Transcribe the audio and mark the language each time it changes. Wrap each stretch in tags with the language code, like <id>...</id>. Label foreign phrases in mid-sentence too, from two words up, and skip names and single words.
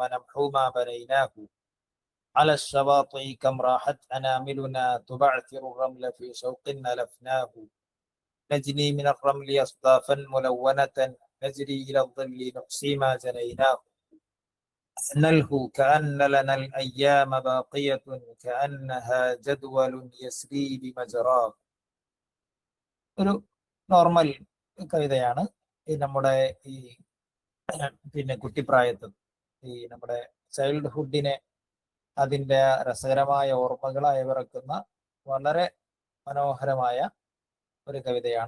<ar>نمحو ما بنيناه على الشواطئ كم راحت أناملنا تبعثر الرمل في شوق ألفناه نجني من الرمل أصدافا ملونة نجري إلى الظل نحصي ما جنيناه نلهو كأن لنا الأيام باقية كأنها جدول يسري بمجراه</ar> <ml>ഒരു നോർമൽ കവിതയാണ്. ഈ നമ്മുടെ ഈ പിന്നെ കുട്ടിപ്രായത്തിൽ ഈ നമ്മുടെ ചൈൽഡ്ഹുഡിനെ അതിൻ്റെ രസകരമായ ഓർമ്മകൾ അയവിറക്കുന്ന വളരെ മനോഹരമായ ഒരു കവിതയാണ്.</ml>